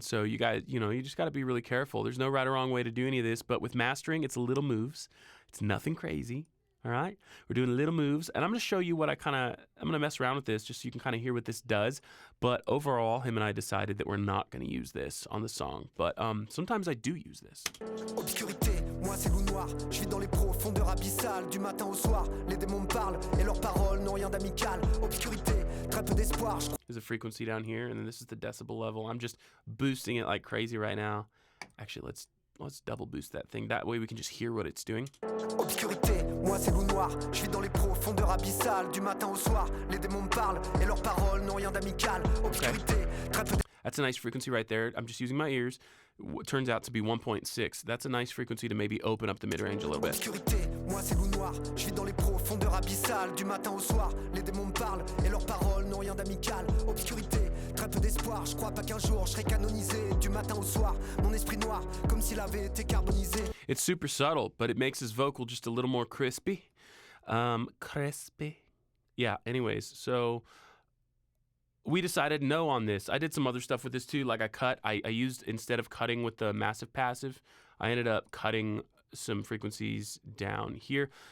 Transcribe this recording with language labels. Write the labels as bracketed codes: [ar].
[en] So you guys, you just got to be really careful. There's no right or wrong way to do any of this, but with mastering, it's little moves. It's nothing crazy. All right, we're doing little moves, and I'm going to show you what I'm going to mess around with this just so you can kind of hear what this does. But overall, him and I decided that we're not going to use this on the song. But sometimes I do use this. [fr] Obscurité, moi c'est loup noir. Je vis dans les profondeurs abyssales. Du matin au soir, les démons me parlent et leurs paroles n'ont rien d'amical. Obscurité, très peu d'espoir. [en] There's a frequency down here, and then this is the decibel level. I'm just boosting it like crazy right now. Actually, let's double boost that thing. That way we can just hear what it's doing. [fr] Obscurité, moi c'est loup noir. Je vis dans les profondeurs abyssales. Du matin au soir, les démons me parlent et leurs paroles n'ont rien d'amical. Obscurité, très peu. [en] That's a nice frequency right there. I'm just using my ears. What turns out to be 1.6. That's a nice frequency to maybe open up the mid-range a little bit. [fr] Obscurité, moi c'est loup noir. Je vis dans les profondeurs abyssales. Du matin au soir, les démons me parlent et leurs paroles n'ont rien d'amical. Obscurité, très peu d'espoir. Je crois pas qu'un jour je serai canonisé. Du matin au soir, mon esprit noir, comme s'il avait été carbonisé. [en] It's super subtle, but it makes his vocal just a little more crispy. Crispy. Yeah, anyways, so we decided no on this. I did some other stuff with this too. Like I used, instead of cutting with the Massive Passive, I ended up cutting some frequencies down here.